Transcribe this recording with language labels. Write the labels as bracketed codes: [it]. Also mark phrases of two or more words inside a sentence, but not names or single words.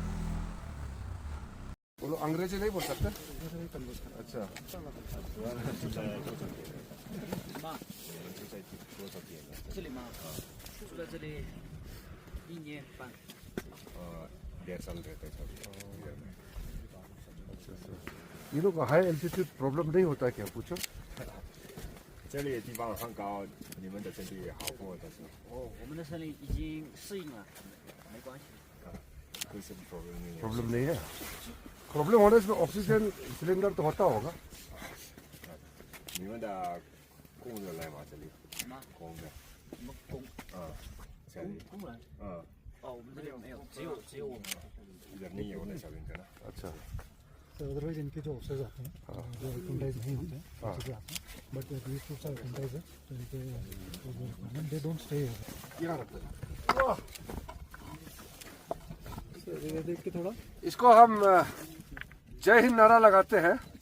[hi] वो लोग अंग्रेजी नहीं बोल सकते? अच्छा, ये लोग [en] high altitude problem [hi] नहीं होता है क्या? पूछो। [zh] 这里的地方很高，你们的身体也好过的是。哦，我们的身体已经适应了，没关系。 [hi] कोई से भी प्रॉब्लम नहीं है। प्रॉब्लम नहीं है। प्रॉब्लम होने से [en] oxygen cylinder [hi] तो होता होगा। [zh] 你们的工人来吗？这里什么？工人，什么工？这里，工人？哦，我们这边没有，只有我们。人民有的小兵哥呢。 [hi] अच्छा, [en] So otherwise [hi] इनके जो ऑफिसर्स आते हैं जो एक्टिवाइज नहीं होते हैं ऑफिसर्स आते हैं [en] but these troops are activise [hi] तो इनके [en] they don't stay [hi] यहाँ रखते हैं। ये देख के थोड़ा इसको हम जय हिंद नारा लगाते हैं।